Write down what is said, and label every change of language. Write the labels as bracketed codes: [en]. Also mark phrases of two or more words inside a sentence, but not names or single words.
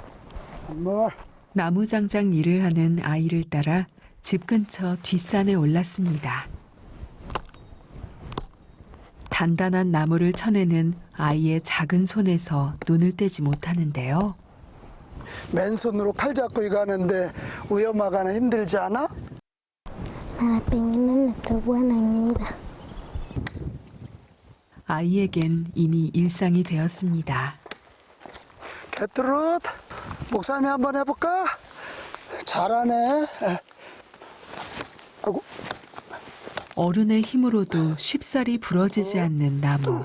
[ko] 나무장작 일을 하는 아이를 따라 집 근처 뒷산에 올랐습니다. 단단한 나무를 쳐내는 아이의 작은 손에서 눈을 떼지 못하는데요. 맨손으로 칼 잡고 이거 하는데 위험하거나 힘들지 않아? [sw] Mara pengine natoboa na mila. [ko] 아이에겐 이미 일상이 되었습니다. 게트루드, 목사님이 한번 해볼까? 잘하네. 아이고. 어른의 힘으로도 쉽사리 부러지지 않는 나무.